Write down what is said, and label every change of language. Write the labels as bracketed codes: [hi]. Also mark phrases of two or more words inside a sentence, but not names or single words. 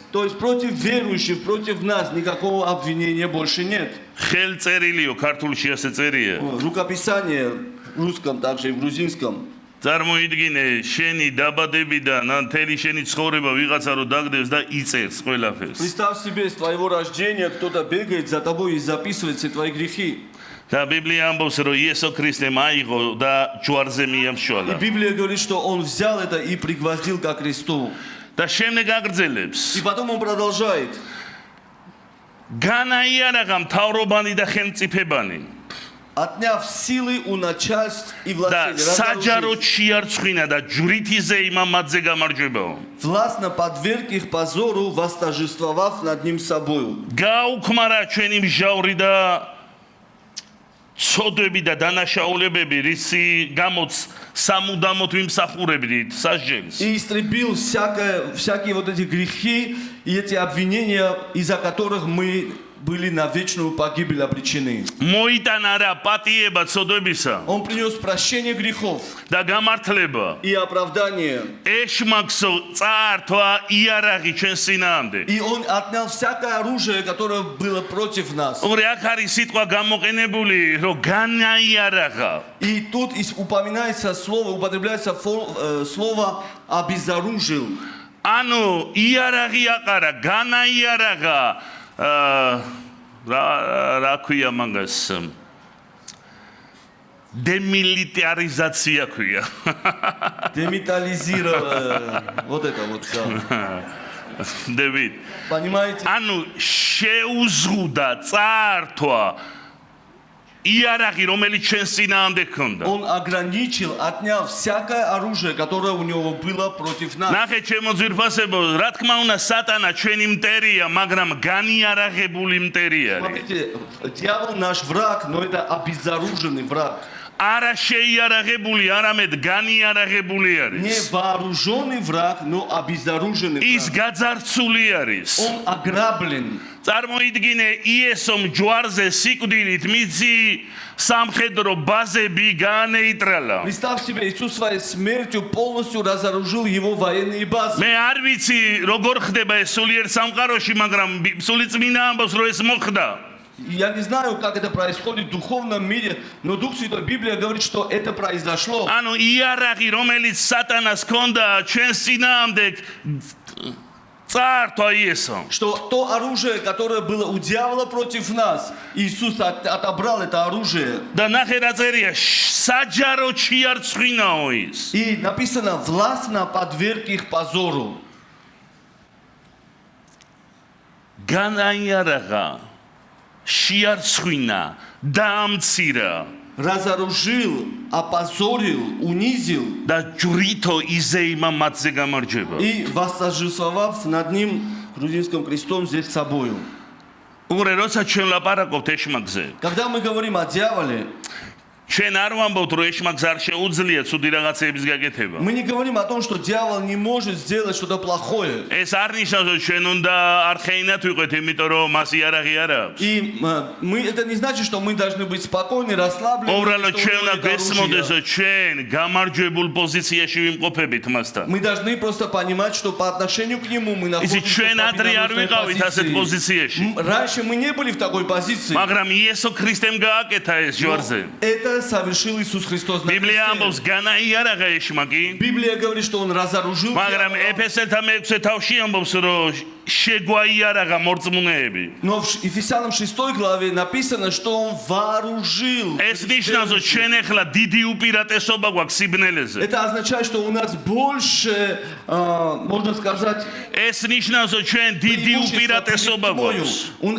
[ru] То есть против верующих, против нас никакого обвинения больше нет. [ka] ხელწერილიო ქართულში ასე წერია. [ru] Рукописание в русском, также и в грузинском. [ka] წარმოიდგინე შენი დაბადებიდან ან თელი შენი ცხოვრება ვიღაცა რო დაგდებს და იწერს ყველაფერს. [ru] Представь себе, с твоего рождения кто-то бегает за тобой и записывает все твои грехи. [ka] და ბიბლია ამბობს რომ იესო ქრისტემ აიღო და ჯვარზე [ru] И [ka] მიამშვალა. [ru] Библия говорит, что он взял это и пригвоздил ко кресту. [ka] და შემდეგ აგრძელებს. [ru] И потом он продолжает. [ka] განაიარაღა მთავრობანი და ხელმწიფებანი [ru] Отняв силы у начальств и [ka] და [ru] властей, [ka] საჯაროდ [ru] разоружив, [ka] შეარწყვინა და ჯვრითიზე იმა მათზე გამარჯვებაო. [ru] властно подверг их позору, восторжествовав над ним собою. [ka] გააუქმარა ჩვენი მჟავრი და ცოდვები და დანაშაულებები, რისი გამოც სამუდამოდ ვიმსახურებდით სასჯელს. [ru] И истребил всякие вот эти грехи и эти обвинения, из-за которых мы были на вечную погибель обречены. [ka] მოიტანა რა პატიება ცოდვებისა [ru] Он принес прощение грехов [ka] და გამართლება. [ru] и оправдание. [ka] ეშმაკსო წაართვა იარაღი ჩვენს წინააღმდეგ. [ru] И он отнял всякое оружие, которое было против нас. [ka] ორი აქ არის სიტყვა გამოყენებული, რომ განაიარაღა. [ru] И тут упоминается слово, употребляется слово «обезоружил». [ka] ანუ იარაღი აყარა, განაიარაღა. რა ქვია მაგას? Демилитаризация ქვია. [ru] Демилитаризировал. Вот это вот. Дэвид. Понимаете? [ka] ანუ შეუზღუდა, წაართვა იარაღი, რომელიც ჩვენს წინააღმდეგ ჰქონდა. [ru] Он ограничил, отнял всякое оружие, которое у него было против нас. [ka] ნახე ჩემო ძვირფასებო, რა თქმა უნდა სატანა ჩვენი მტერია, მაგრამ განიარაღებული მტერი არის. [ru] Смотрите, дьявол наш враг, но это обезоруженный враг. [ka] არა შეიარაღებული, არამედ განიარაღებული [ru] Не [ka] არის. [ru] вооруженный враг, но обезоруженный [ka] ის [ru] враг. [ka] გაძარცული არის. [ru] Он ограблен. [ka] წარმოიდგინე იესომ ჯვარზე სიკვდილით მიწი სამხედრო ბაზები განეიტრალა. [ru] Представь себе, Иисус своей смертью полностью разоружил его военные базы. [ka] მე არ ვიცი როგორ ხდება ეს სულიერ სამყაროში, მაგრამ სულიწმინდა ამბობს რომ ეს მოხდა. [ru] Я не знаю, как это происходит в духовном мире, но Дух Святой Библия говорит, что это произошло. [ka] ანუ იარაღი რომელიც სატანას ჰქონდა ჩვენს წინააღმდეგ წაართვა იესო. [ru] Что то оружие, которое было у дьявола против нас, Иисус отобрал это оружие. [ka] და ნახე რა წერია, საჯარო შეარწყვინაო ის. [ru] И написано, властно подверг их позору. [ka] განაიარაღა, შეარწყვინა, დაამცირა [ru] Разоружил, опозорил, унизил [ka] და ჯვრითო იზეიმა მათზე გამარჯვება. [ru] и восторжествовав над ним грузинским крестом здесь собою. [ka] უღრე როცა ჩვენ ლაპარაკობთ ეშმაკზე, [ru] Когда мы говорим о дьяволе, [ka] ჩვენ არ ვამბობთ, რომ ეშმაკს არ შეუძლია ცუდი რაღაცების გაკეთება. [ru] Мы не говорим о том, что дьявол не может сделать что-то плохое. [ka] ეს არ ნიშნავს, რომ ჩვენ უნდა არხეინად ვიყოთ, იმიტომ რომ მას იარაღი არ აქვს. [ru] И это не значит, что мы должны быть спокойны, расслаблены. [ka] უბრალოდ [ru] что у [ka] ჩვენ [ru] него [ka] უნდა [ru] нет [ka] გესმოდეს, [ru] оружия. [ka] რომ ჩვენ გამარჯვებულ позиციაში ვიმყოფებით მასთან. [ru] Мы должны просто понимать, что по отношению к нему мы [ka] იცი [ru] находимся [ka] ჩვენ [ru] в [ka] ადრე არ [ru] победоносной [ka] ვიყავით ასეთ პოზიციაში. [ru] Раньше мы не были в такой позиции. [ka] მაგრამ იესო ქრისტემ გააკეთა ეს ჯვარზე. [ru] Это совершил Иисус Христос на [ka] ბიბლია [ru] кресте. [ka] ამბობს, განაიარაღა ეშმაკი. [ru] Библия говорит, что он разоружил [ka] მაგრამ [ru] дьявола. [ka] ეფესელთა მე-6 თავში ამბობს, რომ შეგვაიარაღა მორწმუნეები. [ru] Но в Ефесянам 6 главе написано, что он вооружил. [ka] ეს ნიშნავს, რომ ჩვენ ახლა დიდი უპირატესობა გვაქვს სიბნელეზე. [ru] Это означает, что у нас больше, можно сказать, [ka] ეს ნიშნავს, რომ ჩვენ დიდი [ru] преимущества [ka] უპირატესობა [ru] перед тьмою. [ka] გვაქვს.